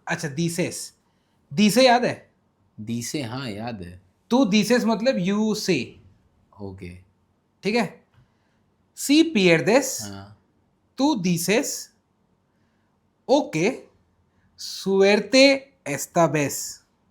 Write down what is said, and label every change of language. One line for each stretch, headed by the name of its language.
Hindi: अच्छा dices, dice याद है? दिसे, हाँ याद है.
English: तू dices मतलब you say, Okay.
Hindi: ठीक है?
Spanish: Si pierdes,
Hindi: हाँ.
Spanish: tú dices, ok, suerte esta vez.